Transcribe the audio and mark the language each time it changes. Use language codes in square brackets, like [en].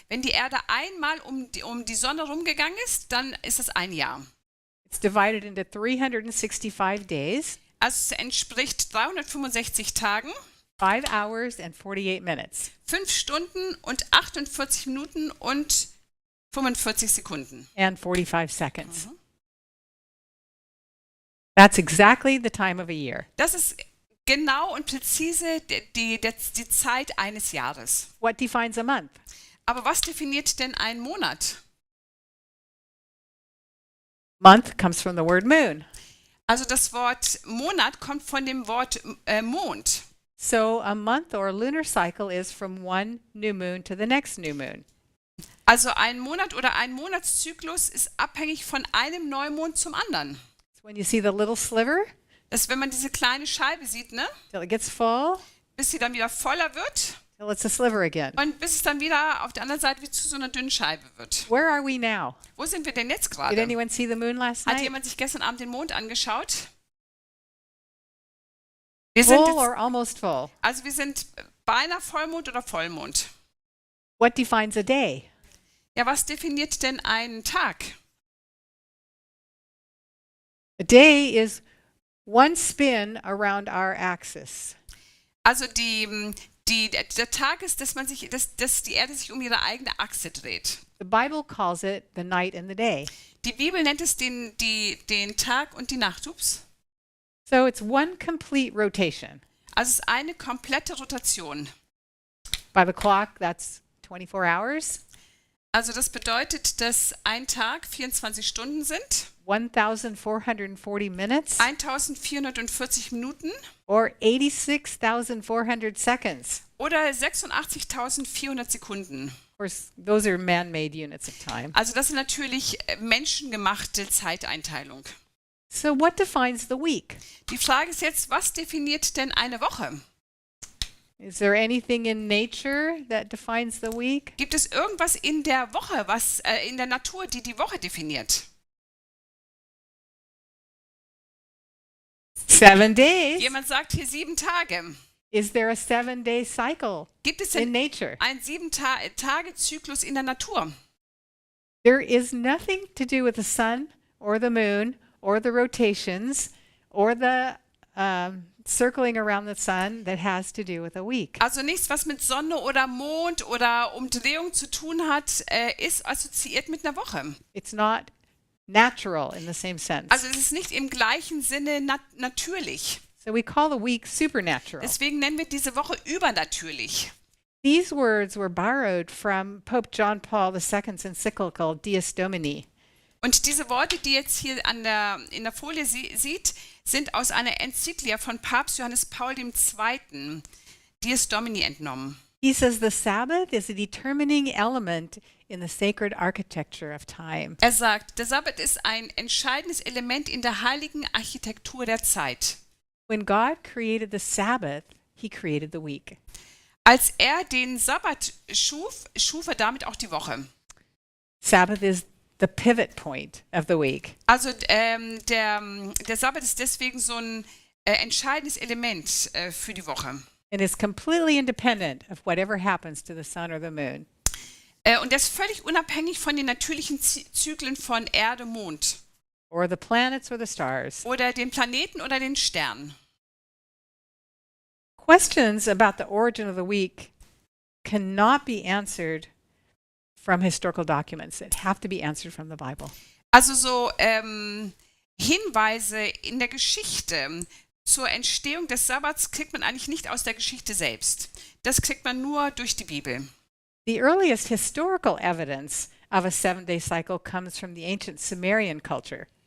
[de] Wenn die Erde einmal um die Sonne rumgegangen ist, dann ist es ein Jahr. [en] It's divided into 365 days, [de] Also es entspricht 365 Tagen, [en] 5 hours and 48 minutes. [de] 5 Stunden und 48 Minuten und 45 Sekunden. [en] And 45 seconds. That's exactly the time of a year. [de] Das ist genau und präzise die Zeit eines Jahres. [en] What defines a month? [de] Aber was definiert denn einen Monat? [en] Month comes from the word moon. [de] Also das Wort Monat kommt von dem Wort Mond. [en] So a month or a lunar cycle is from one new moon to the next new moon. [de] Also ein Monat oder ein Monatszyklus ist abhängig von einem Neumond zum anderen. [en] So when you see the little sliver, [de] Das, wenn man diese kleine Scheibe sieht, ne, [en] till it gets full, [de] bis sie dann wieder voller wird, [en] till it's a sliver again. [de] Und bis es dann wieder auf der anderen Seite wie zu so einer dünnen Scheibe wird. [en] Where are we now? [de] Wo sind wir denn jetzt [en] Did [de] gerade? [en] anyone see the moon last [de] Hat [en] night? [de] jemand sich gestern Abend den Mond angeschaut? Wir sind [en] Full [de] jetzt, [en] or almost full? [de] also wir sind beinahe Vollmond oder Vollmond. [en] What defines a day? [de] Ja, was definiert denn einen Tag? [en] A day is one spin around our axis. [de] Also der Tag ist, dass die Erde sich um ihre eigene Achse dreht. [en] The Bible calls it the night and the day. [de] Die Bibel nennt es den Tag und die Nacht. Ups. [en] So it's one complete rotation. [de] Also es ist eine komplette Rotation. [en] By the clock, that's 24 hours, [de] Also das bedeutet, dass ein Tag 24 Stunden sind, [en] 1,440 minutes, [de] 1440 Minuten [en] or 86,400 seconds. [de] oder 86.400 Sekunden. [en] Of course, those are man-made units of time. [de] Also das ist natürlich menschengemachte Zeiteinteilung. [en] So what defines the week? [de] Die Frage ist jetzt, was definiert denn eine Woche? [en] Is there anything in nature that defines the week? [de] Gibt es irgendwas in der Woche, was in der Natur, die Woche definiert? [en] 7 days. [de] Jemand sagt hier 7 Tage. [en] Is there a 7-day cycle [de] Gibt es [en] in [de] denn [en] nature? [de] einen 7-Tage-Zyklus in der Natur? [en] There is nothing to do with the sun or the moon or the rotations or the circling around the sun that has to do with a week. [de] Also nichts, was mit Sonne oder Mond oder Umdrehung zu tun hat, ist assoziiert mit einer Woche. [en] It's not natural in the same sense. [de] Also es ist nicht im gleichen Sinne natürlich. [en] So we call the week supernatural. [de] Deswegen nennen wir diese Woche übernatürlich. [en] These words were borrowed from Pope John Paul II's encyclical Dies Domini. [de] Und diese Worte, die ihr jetzt hier in der Folie sieht, sind aus einer Enzyklia von Papst Johannes Paul II., Dies Domini, entnommen. [en] He says the Sabbath is a determining element in the sacred architecture of time. [de] Er sagt, der Sabbat ist ein entscheidendes Element in der heiligen Architektur der Zeit. [en] When God created the Sabbath, he created the week. [de] Als er den Sabbat schuf, schuf er damit auch die Woche. [en] Sabbath is the pivot point of the week. [de] Also der Sabbat ist deswegen so ein entscheidendes Element für die Woche. [en] And is completely independent of whatever happens to the sun or the moon. [de] Und der ist völlig unabhängig von den natürlichen Zyklen von Erde, Mond [en] Or the planets or the stars. [de] oder den Planeten oder den Sternen. [en] Questions about the origin of the week cannot be answered from historical documents. It have to be answered from the Bible. [de] Also so Hinweise in der Geschichte zur Entstehung des Sabbats kriegt man eigentlich nicht aus der Geschichte selbst. Das kriegt man nur durch die Bibel. [en] The earliest historical evidence of a 7-day cycle comes from the ancient Sumerian culture.